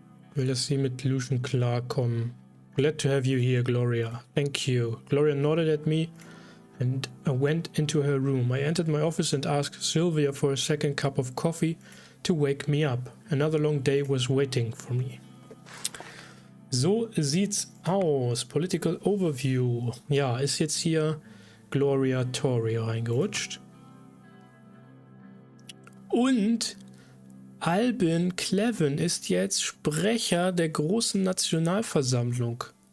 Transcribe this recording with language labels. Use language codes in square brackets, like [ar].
[de] Ich will, dass Sie mit Lucian klarkommen. [en] Glad to have you here, Gloria. Thank you. Gloria nodded at me and I went into her room. I entered my office and asked Sylvia for a second cup of coffee to wake me up. Another long day was waiting for me. [de] So sieht's aus. Political Overview. Ja, ist jetzt hier Gloria Tory reingerutscht. Und Albin Cleven ist jetzt Sprecher der großen Nationalversammlung.